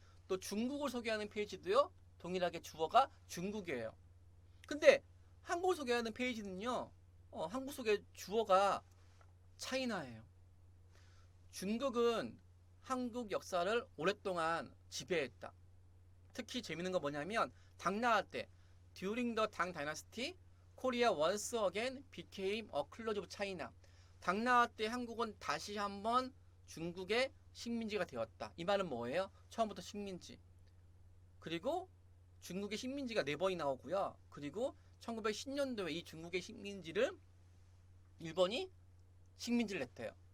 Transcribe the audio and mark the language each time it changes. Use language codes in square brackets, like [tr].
[ko] 또 중국을 소개하는 페이지도요, 동일하게 주어가 중국이에요. 근데 한국을 소개하는 페이지는요, 한국 소개 주어가 차이나예요. 중국은 한국 역사를 오랫동안 지배했다. 특히 재밌는 건 뭐냐면 당 나올 때 [en] During the Tang Dynasty, Korea once again became a close of China. [ko] 당 나올 때 한국은 다시 한번 중국의 식민지가 되었다. 이 말은 뭐예요? 처음부터 식민지. 그리고 중국의 식민지가 4번이 나오고요. 그리고 1910년도에 이 중국의 식민지를 일본이 식민지를 냈대요.